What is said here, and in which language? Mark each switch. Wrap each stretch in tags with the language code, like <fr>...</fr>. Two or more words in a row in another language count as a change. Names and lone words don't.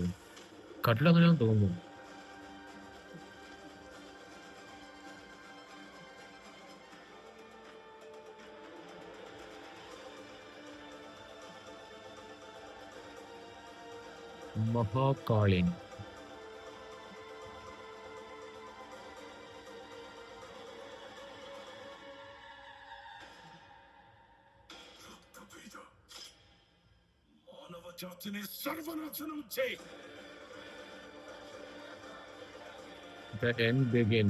<ml>കട്ടിലങ്ങനെയാന്ന് തോന്നുന്നു. മഹാകാളി.</ml> <te>రక్తబీజ మానవ జాతిని సర్వనాశనం చేయి.</te> <en>The end begin.</en>